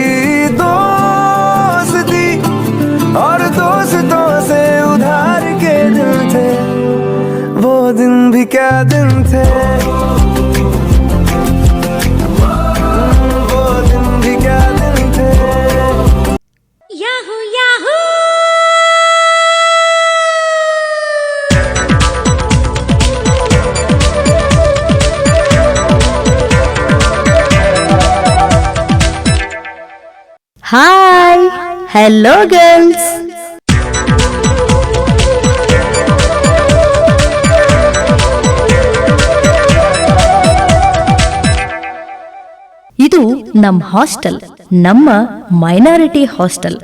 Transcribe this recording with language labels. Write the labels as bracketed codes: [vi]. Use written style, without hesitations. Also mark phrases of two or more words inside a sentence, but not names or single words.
[hi] दोस्ती और दोस्तों से उधार के दिन थे, वो दिन भी क्या दिन थे। वो दिन भी क्या दिन थे। याहू याहू [en] hi hello girls, [kn] ಇದು ನಮ್ಮ ಹಾಸ್ಟೆಲ್, ನಮ್ಮ [en] minority hostel.